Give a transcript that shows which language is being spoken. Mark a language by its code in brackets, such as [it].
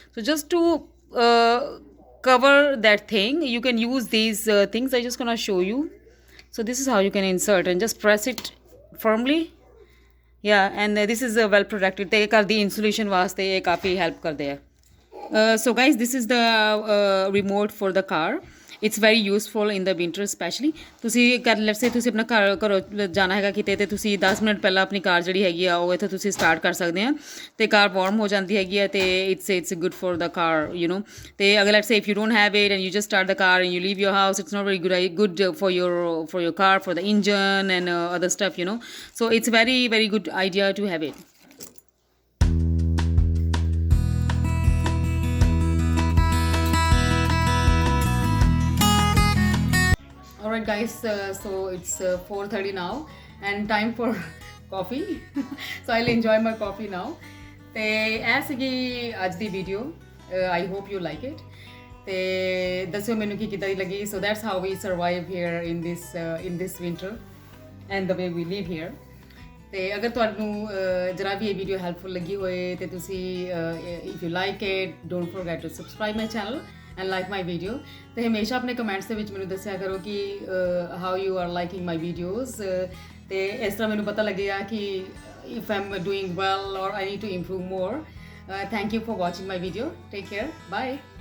[en] So just to cover that thing you can use these things. I just gonna show you. So this is how you can insert and just press it firmly, and this is well protected, [pa] ਅਤੇ ਘਰ ਦੀ insulation ਵਾਸਤੇ ਇਹ ਕਾਫੀ help ਕਰਦੇ ਆ। [en] So guys, this is the remote for the car. It's very useful in the winter especially। [pa] ਤੁਸੀਂ let's ਸੇ ਤੁਸੀਂ ਆਪਣਾ ਘਰੋਂ ਜਾਣਾ ਹੈਗਾ ਕਿਤੇ, ਤੇ ਤੁਸੀਂ 10 ਮਿੰਟ ਪਹਿਲਾਂ ਆਪਣੀ ਕਾਰ ਜਿਹੜੀ ਹੈਗੀ ਆ ਉਹ ਇੱਥੇ ਤੁਸੀਂ ਸਟਾਰਟ ਕਰ ਸਕਦੇ ਆ, ਤੇ ਕਾਰ ਵਾਰਮ ਹੋ ਜਾਂਦੀ ਹੈਗੀ ਆ, ਤੇ [en] It's good for the car, you know. [pa] ਤੇ ਅਗਰ [en] Let's say if you don't have it and you just start the car and you leave your house, it's not very good for your car, for the engine and other stuff, you know। So it's very good idea to have it। Alright guys, so it's 4:30 now and time for coffee। So I'll enjoy my coffee now। [pa] ਤੇ ਇਹ ਸੀਗੀ ਅੱਜ ਦੀ video. [en] I hope you like it। [pa] ਤੇ ਦੱਸਿਓ ਮੈਨੂੰ ਕੀ ਕਿੱਦਾਂ ਦੀ ਲੱਗੀ। [en] So that's how we survive here in this winter and the way we live here। [pa] ਤੇ ਅਗਰ ਤੁਹਾਨੂੰ ਜਰਾ ਵੀ ਇਹ ਵੀਡੀਓ ਹੈਲਪਫੁਲ ਲੱਗੀ ਹੋਏ ਤੇ ਤੁਸੀਂ [en] if you like it don't forget to subscribe my channel and like my video [pa] ਤੇ ਹਮੇਸ਼ਾ ਆਪਣੇ ਕਮੈਂਟਸ ਦੇ ਵਿੱਚ ਮੈਨੂੰ ਦੱਸਿਆ ਕਰੋ ਕਿ [en] how you are liking my videos [pa] ਤੇ ਇਸ ਤਰ੍ਹਾਂ ਮੈਨੂੰ ਪਤਾ ਲੱਗੇਗਾ ਕਿ [en] if I'm doing well or I need to improve more. Thank you for watching my video. Take care. Bye.